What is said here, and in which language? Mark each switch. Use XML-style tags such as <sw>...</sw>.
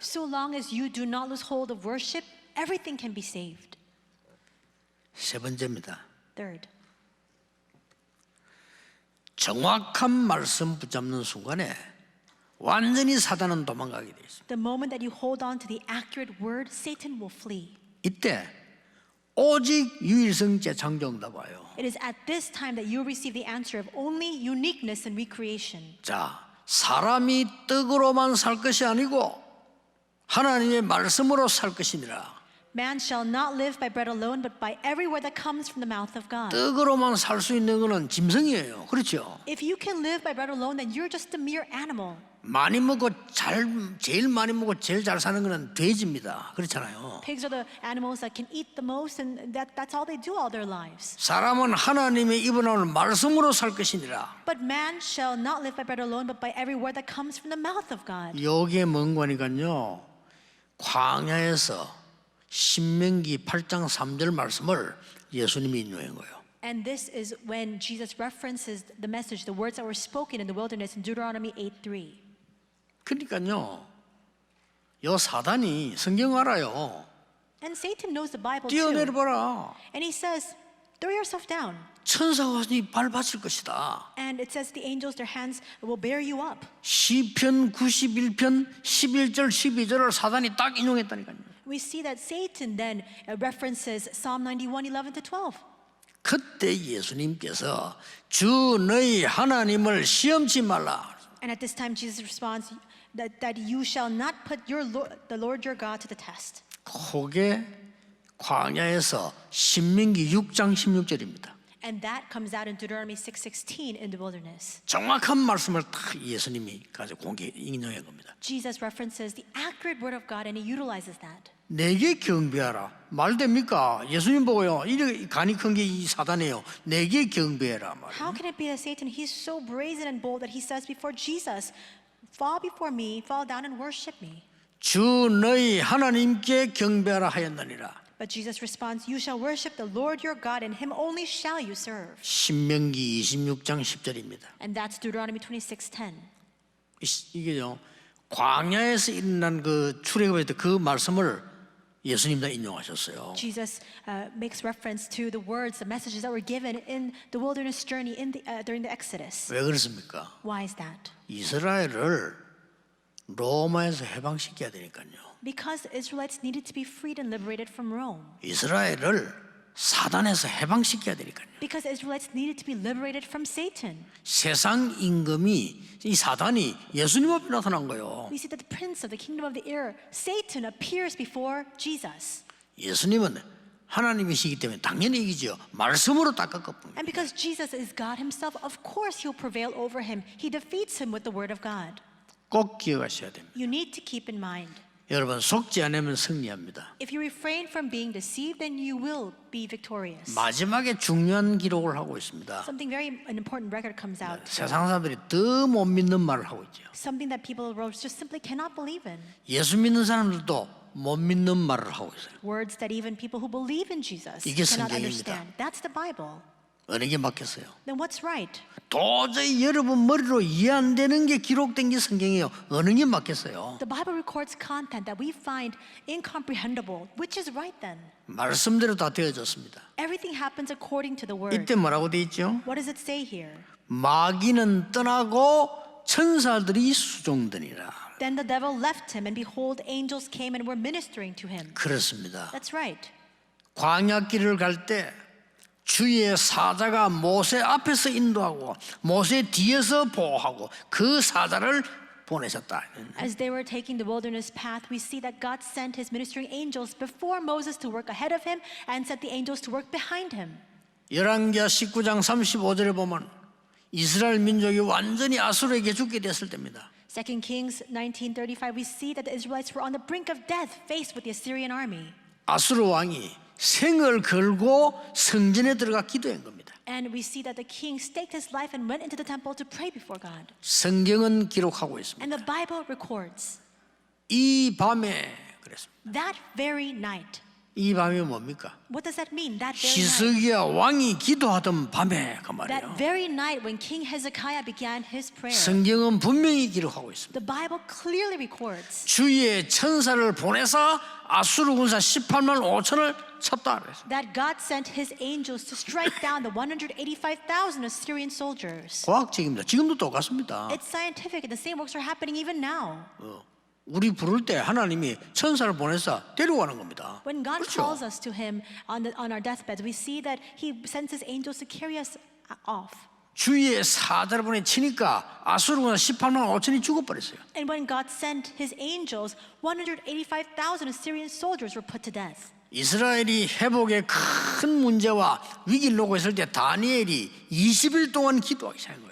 <en>So long as you do not lose hold of worship, everything can be saved.</en> <ko>세 번째입니다.</ko> <en>Third,</en> <ko>정확한 말씀 붙잡는 순간에 완전히 사단은 도망가게 돼 있습니다.</ko> <en>the moment that you hold on to the accurate word, Satan will flee.</en> <ko>이때 오직 유일성 재창조응답 와요.</ko> <en>It is at this time that you receive the answer of only uniqueness and recreation.</en> <ko>자, 사람이 떡으로만 살 것이 아니고 하나님의 말씀으로 살 것이니라.</ko> <en>Man shall not live by bread alone, but by every word that comes from the mouth of God.</en> <ko>떡으로만 살 수 있는 것은 짐승이에요. 그렇죠?</ko> <en>If you can live by bread alone, then you're just a mere animal.</en> <ko>많이 먹고 제일 많이 먹고 제일 잘 사는 것은 돼지입니다. 그렇잖아요.</ko> <en>Pigs are the animals that can eat the most, and that's all they do all their lives.</en> <ko>사람은 하나님의 입에 나오는 말씀으로 살 것이니라.</ko> <en>But man shall not live by bread alone, but by every word that comes from the mouth of God.</en> <ko>여기에 뭔 거니까요. 광야에서 신명기 8장 3절 말씀을 예수님이 인용한 거예요.</ko> <en>And this is when Jesus references the message, the words that were spoken in the wilderness in Deuteronomy 8:3.</en> <ko>그러니까요. 요 사단이 성경 알아요.</ko> <en>And Satan knows the Bible</en> <ko>뛰어내려</ko> <en>too.</en> <ko>봐라.</ko> <en>And he says, throw yourself down.</en> <ko>천사가 네 밟아칠 것이다.</ko> <en>And it says the angels, their hands will bear you up.</en> <ko>시편 91편 11절 12절을 사단이 딱 인용했다니까요.</ko> <en>We see that Satan then references Psalm 91:11-12.</en> <ko>그때 예수님께서 주 너희 하나님을 시험치 말라.</ko> <en>And at this time, Jesus responds that you shall not put the Lord your God to the test.</en> <ko>그게 광야에서 신명기 6장 16절입니다.</ko> <en>And that comes out in Deuteronomy 6:16 in the wilderness.</en> <ko>정확한 말씀을 딱 예수님이 가지고 공개 인용한 겁니다.</ko> <en>Jesus references the accurate word of God and he utilizes that.</en> <ko>내게 경배하라. 말 됩니까? 예수님 보고요. 이렇게 간이 큰 게 이 사단이에요. 내게 경배해라.</ko> <en>How can it be that Satan, he's so brazen and bold that he says before Jesus, fall before me, fall down and worship me.</en> <ko>주 너희 하나님께 경배하라 하였느니라.</ko> <en>But Jesus responds, you shall worship the Lord your God and him only shall you serve.</en> <ko>신명기 26장 10절입니다.</ko> <en>And that's Deuteronomy 26:10.</en> <ko>이게요. 광야에서 일어난 그 출애굽의 그 말씀을 예수님도 인용하셨어요.</ko> <en>Jesus makes reference to the words, the messages that were given in the wilderness journey during the Exodus.</en> <ko>왜 그렇습니까?</ko> <en>Why is that?</en> <ko>이스라엘을 로마에서 해방시켜야 되니까요.</ko> <en>Because the Israelites needed to be freed and liberated from Rome.</en> <ko>이스라엘을 사단에서 해방시켜야 되니까요.</ko> <en>Because the Israelites needed to be liberated from Satan.</en> <ko>세상 임금이 이 사단이 예수님 앞에 나타난 거예요.</ko> <en>We see that the prince of the kingdom of the air, Satan, appears before Jesus.</en> <ko>예수님은 하나님이시기 때문에 당연히 이기죠. 말씀으로 딱 꺾어봅니다.</ko> <en>And because Jesus is God himself, of course he'll prevail over him. He defeats him with the word of God.</en> <ko>꼭 기억하셔야 됩니다.</ko> <en>You need to keep in mind.</en> <ko>여러분 속지 않으면 승리합니다.</ko> <en>If you refrain from being deceived, then you will be victorious.</en> <ko>마지막에 중요한 기록을 하고 있습니다.</ko> <en>Something an important record comes out.</en> <ko>세상 사람들이 더 못 믿는 말을 하고 있죠.</ko> <en>Something that people just simply cannot believe in.</en> <ko>예수 믿는 사람들도 못 믿는 말을 하고 있어요.</ko> <en>Words that even people who believe in Jesus</en> <ko>이게</ko> <en>cannot</en> <ko>성경입니다.</ko> <en>understand. That's the Bible.</en> <ko>어느 게 맞겠어요?</ko> <en>Then what's right?</en> <ko>도저히 여러분 머리로 이해 안 되는 게 기록된 게 성경이에요. 어느 게 맞겠어요?</ko> <en>The Bible records content that we find incomprehensible. Which is right then?</en> <ko>말씀대로 다 되어졌습니다.</ko> <en>Everything happens according to the word.</en> <ko>이때 뭐라고 돼 있죠?</ko> <en>What does it say here?</en> <ko>마귀는 떠나고 천사들이 수종되니라.</ko> <en>Then the devil left him, and behold, angels came and were ministering to him.</en> <ko>그렇습니다.</ko> <en>That's right.</en> <ko>광야길을 갈 때 주의 사자가 모세 앞에서 인도하고 모세 뒤에서 보호하고 그 사자를 보내셨다.</ko> <en>As they were taking the wilderness path, we see that God sent his ministering angels before Moses to work ahead of him and sent the angels to work behind him.</en> <ko>열왕기하 19장 35절에 보면 이스라엘 민족이 완전히 아수르에게 죽게 됐을 때입니다.</ko> <en>2 Kings 19:35, we see that the Israelites were on the brink of death, faced with the Assyrian army.</en> <ko>아수르 왕이 생을 걸고 성전에 들어가 기도한 겁니다.</ko> <en>And we see that the king staked his life and went into the temple to pray before God.</en> <ko>성경은 기록하고 있습니다.</ko> <en>And the Bible records</en> <ko>이 밤에 그랬습니다.</ko> <en>that very night.</en> <ko>이 밤이 뭡니까?</ko> <en>What does that mean? That very night.</en> <ko>히스기야 왕이 기도하던 밤에 그</ko> <en>That</en> <ko>말이에요.</ko> <en>very night when King Hezekiah began his prayer.</en> <ko>성경은 분명히 기록하고 있습니다.</ko> <en>The Bible clearly records</en> <ko>주의 천사를 보내서 아수르 군사 18만 5천을 쳤다 그랬어요.</ko> <en>that God sent his angels to strike down the 185,000 Assyrian soldiers.</en> <ko>과학적입니다. 지금도 똑같습니다.</ko> <en>It's scientific, and the same works are happening even now.</en> <ko>우리 부를 때 하나님이 천사를 보내서 데려가는 겁니다.</ko> <en>When God</en> <ko>그렇죠?</ko> <en>calls us to him on our deathbeds, we see that he sends his angels to carry us off.</en> <ko>주의 사자를 보내 치니까 아수르 군사 18만 5천이 죽어버렸어요.</ko> <en>And when God sent his angels, 185,000 Assyrian soldiers were put to death.</en> <ko>이스라엘이 회복의 큰 문제와 위기를 놓고 있을 때 다니엘이 20일 동안 기도하기 시작한 거예요.</ko>